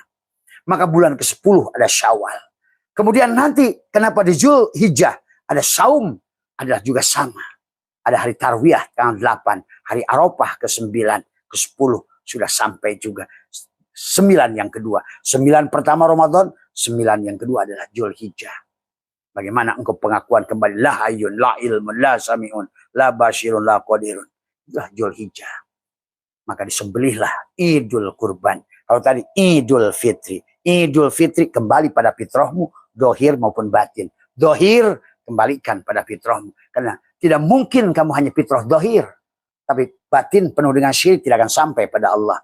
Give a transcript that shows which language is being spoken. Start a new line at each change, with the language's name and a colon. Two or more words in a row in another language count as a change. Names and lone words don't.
Indonesian: Maka bulan ke-10 ada Syawal. Kemudian nanti kenapa di Zulhijjah ada Saum. Adalah juga sama. Ada hari Tarwiyah tanggal 8. Hari Arafah ke-9. Ke-10 sudah sampai juga. 9 yang kedua. 9 pertama Ramadan. 9 yang kedua adalah Zulhijjah. Bagaimana engkau pengakuan kembali.
Arabic: لا حي لا علم لا سميع لا بصير لا قادر.
Indonesian: Itulah Zulhijjah. Maka disembelihlah Idul Kurban. Kalau tadi Idul Fitri. Idul Fitri kembali pada fitrahmu. Dohir maupun batin. Dohir kembalikan pada fitrahmu. Karena tidak mungkin kamu hanya fitrah dohir. Tapi batin penuh dengan syirik tidak akan sampai pada Allah.